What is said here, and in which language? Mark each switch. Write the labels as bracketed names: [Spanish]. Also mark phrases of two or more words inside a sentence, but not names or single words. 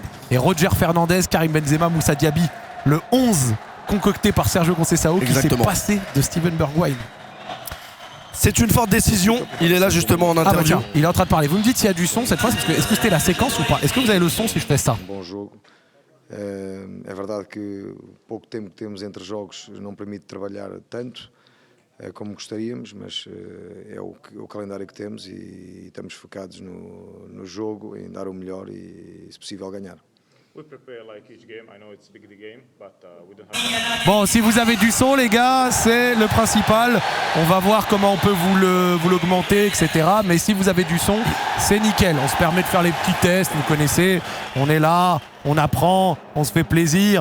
[French] Et Roger Fernandez, Karim Benzema, Moussa Diaby, le 11 concocté par Sergio Conceição qui s'est passé de Steven Bergwijn. C'est une forte décision, il est là justement en interview. Bah il est en train de parler. Vous me dites s'il y a du son cette fois, est-ce que c'était la séquence ou pas? Est-ce que vous avez le son si je fais ça? [Portuguese] Bom jogo. É verdade que o pouco tempo que temos entre jogos não permite trabalhar tanto, como gostaríamos, mas é o calendário que temos e estamos focados no jogo, em dar o melhor e, se possível, ganhar. [French] Bon, si vous avez du son, les gars, c'est le principal. On va voir comment on peut vous l'augmenter, etc. Mais si vous avez du son, c'est nickel. On se permet de faire les petits tests, vous connaissez. On est là, on apprend, on se fait plaisir.